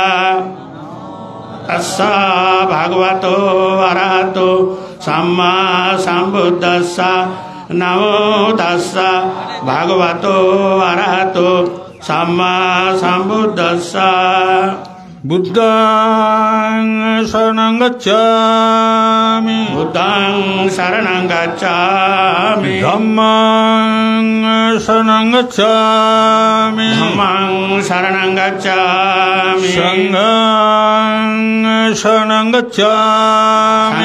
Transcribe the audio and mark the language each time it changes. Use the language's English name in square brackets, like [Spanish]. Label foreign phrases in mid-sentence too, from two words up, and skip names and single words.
[Pali] তাস্সা ভগবতো অরহতো সাম্মা সম্বুদ্ধাস্সা। নমো তাস্সা ভগবতো অরহতো সাম্মা সম্বুদ্ধাস্সা। Buddhaṃ saranam gacchāmi Buddhaṃ saranam gacchāmi Dhammaṃ saranam gacchāmi Dhammam saranam gacchāmi Sanghaṃ saranam gacchāmi